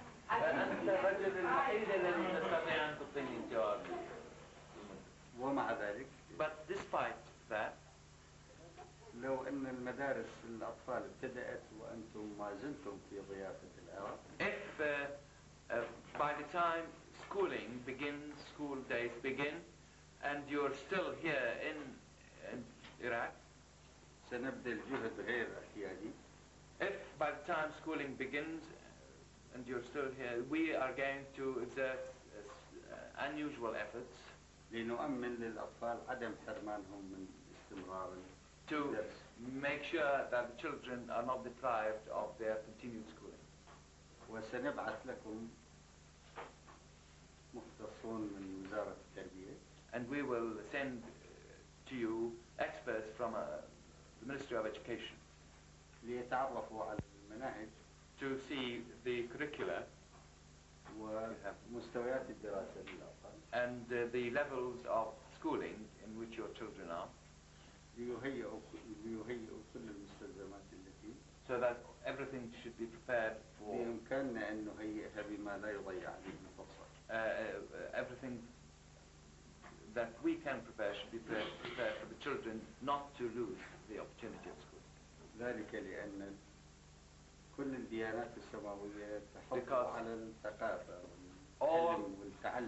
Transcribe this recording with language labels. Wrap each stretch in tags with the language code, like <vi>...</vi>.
<ar>أنت الرجل الوحيد الذي تستطيع أن تعطيني الجواب. ومع ذلك.</ar> <en>But despite that,</en> <ar>لو أن المدارس الأطفال ابتدأت وأنتم ما زلتم في ضيافة العراق.</ar> <en>If by the time school days begin, and you're still here in Iraq,</en> <ar>سنبذل جهد غير اعتيادي.</ar> <en>If by the time schooling begins and you're still here, we are going to exert unusual efforts</en> <ar>لنؤمن للأطفال عدم حرمانهم من استمرار</ar> <en>to make sure that the children are not deprived of their continued schooling.</en> <ar>وسنبعث لكم مختصون من وزارة التربية.</ar> <en>And we will send to you experts from the Ministry of Education</en> <ar>ليتعرفوا على المناهج</ar> <en>to see the curricula</en> <ar>ومستويات الدراسة للأطفال</ar> <en>and the levels of schooling in which your children are,</en> <ar>ليهيئوا كل المستلزمات التي</ar> <en>so that everything should be prepared for</en> <ar>بإمكاننا أن نهيئها بما لا يضيع عليهم فرصة.</ar> <en>Everything that we can prepare should be prepared for the children not to lose the opportunity of school.</en> <ar>ذلك لأن كل الديانات السماوية تحض على الثقافة والعلم والتعلم.</ar>